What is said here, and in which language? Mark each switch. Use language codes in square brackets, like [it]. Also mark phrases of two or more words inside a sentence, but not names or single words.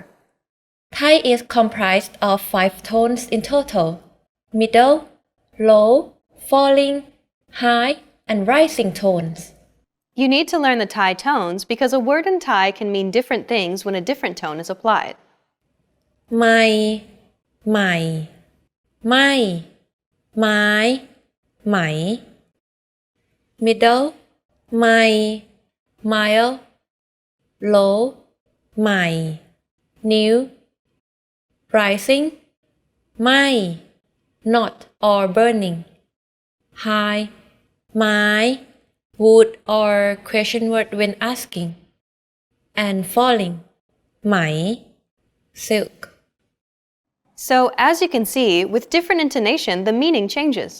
[en] Thai is comprised of 5 tones in total: middle, low, falling, high, and rising tones. You need to learn the Thai tones because a word in Thai can mean different things when a different tone is applied. [th] Mai, mai, mai, mai, mai. [en] Middle, mai, mile. Low, mai. New, rising, mai, not or burning. High, mai, would or question word when asking. And falling, mai, silk. So, as you can see, with different intonation, the meaning changes.